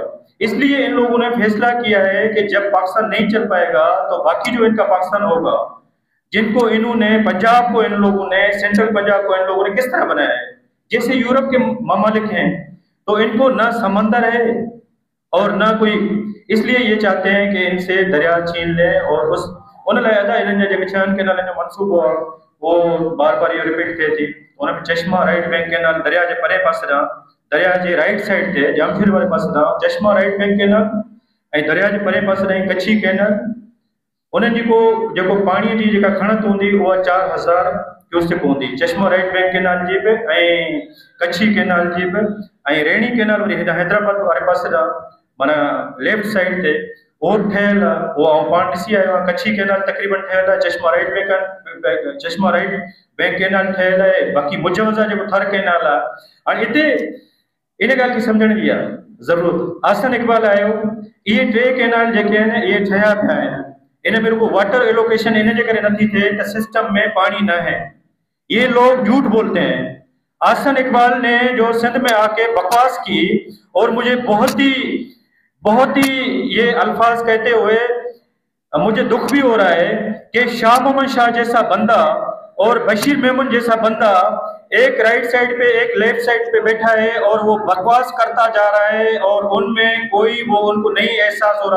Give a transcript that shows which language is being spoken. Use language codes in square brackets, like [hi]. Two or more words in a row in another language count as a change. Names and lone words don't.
[ur] اس لیے ان لوگوں نے فیصلہ کیا ہے کہ جب پاکستان نہیں چل پائے گا تو باقی جو ان کا پاکستان ہوگا، جن کو انہوں نے، پنجاب کو ان لوگوں نے، سینٹرل پنجاب کو ان لوگوں نے کس طرح بنایا ہے، جیسے یورپ کے ممالک ہیں، تو ان کو نہ سمندر ہے اور نہ کوئی، اس لیے یہ چاہتے ہیں کہ ان سے دریا چھین لیں. [sd] और उस उन लाइदा इन छहनि कैनालनि जो मनसूबो आहे, वो बार बार ये रिपीट थिए थी। उनमें चश्मा राइट बैंक कैनाल दरिया के परे पासे ॾांहुं, दरिया के [en] right side [sd] ते जामशेर वाले पासे ॾांहुं चश्मा राइट बैंक कैनाल, ऐं दरिया के परे पासे ॾांहुं कच्छी कैनाल। उन्हनि जेको पाणीअ जी जेका खणत हूंदी उहा 4000 क्यूसिक हूंदी। चश्मा राइट बैंक केनाल जी पे ऐं कच्छी केनाल जी पे ऐं रेणी केनाल वरी हेॾा हैदराबाद वारे पासे ॾांहुं माना [en] left side [sd] ते उहो ठहियल आहे। उहो आउं पाण ॾिसी आयो आहियां। कच्छी केनाल तक़रीबन ठहियल आहे। चश्मा राइट बैंक केनाल ठहियल आहे। बाक़ी मुजवज़ा जेको थर केनाल आहे। हाणे हिते इन ॻाल्हि खे सम्झण जी आहे ज़रूरत। आसन इक़बाल आयो, इहे 3 केनाल जेके आहिनि इहे ठहिया पिया आहिनि। इन में रुगो [en] water allocation [sd] इन जे करे नथी थिए त सिस्टम में पानी न है। [ur] یہ لوگ جھوٹ بولتے ہیں. آسن اقبال نے جو سندھ میں آ کے بکواس کی اور مجھے بہت ہی یہ الفاظ کہتے ہوئے مجھے دکھ بھی ہو رہا ہے کہ شاہ محمد شاہ جیسا بندہ اور بشیر میمن جیسا بندہ ایک [en] right side [ur] پے ایک [en] left side [ur] پے بیٹھا ہے اور وہ بکواس کرتا جا رہا ہے اور ان میں کوئی وہ ان کو نہیں احساس ہو رہا.